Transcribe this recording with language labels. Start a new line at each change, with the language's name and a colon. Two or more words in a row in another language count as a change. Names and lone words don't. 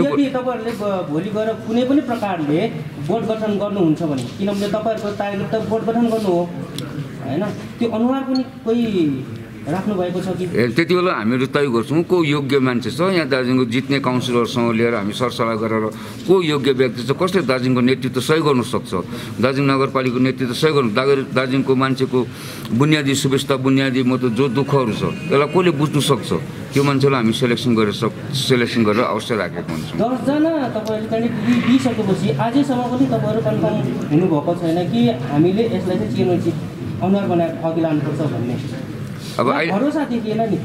Nepali: यदि तपाईँहरूले भोलि गएर कुनै पनि प्रकारले बोर्ड गठन गर्नुहुन्छ भने, किनभने तपाईँहरूको टार्गेट त बोर्ड गठन गर्नु हो होइन, त्यो अनुहार पनि कोही राख्नु भएको छ कि त्यति बेला हामीहरू तय गर्छौँ को योग्य मान्छे छ यहाँ दार्जिलिङको जित्ने काउन्सिलरसँग लिएर हामी सरसल्लाह गरेर को योग्य व्यक्ति छ कसले दार्जिलिङको नेतृत्व सही गर्न सक्छ दार्जिलिङ नगरपालिकाको नेतृत्व सही गर्नु दार्जिलिङको मान्छेको बुनियादी सुविस्ता बुनियादी मतलब जो दुःखहरू छ त्यसलाई कसले बुझ्नु सक्छ त्यो मान्छेलाई हामी सेलेक्सन गरेर अवश्य राखेको हुन्छौँ 10 जना तपाईहरुले क्यान्डिडेट दिइसकेपछि आजैसम्म पनि तपाईहरु कन्फर्म हुनुभएको छैन कि हामीले यसलाई चाहिँ चेयरम्यानशिप अनुहार बनाएर अघि लानुपर्छ भन्ने अब भरोसा देखिएन नि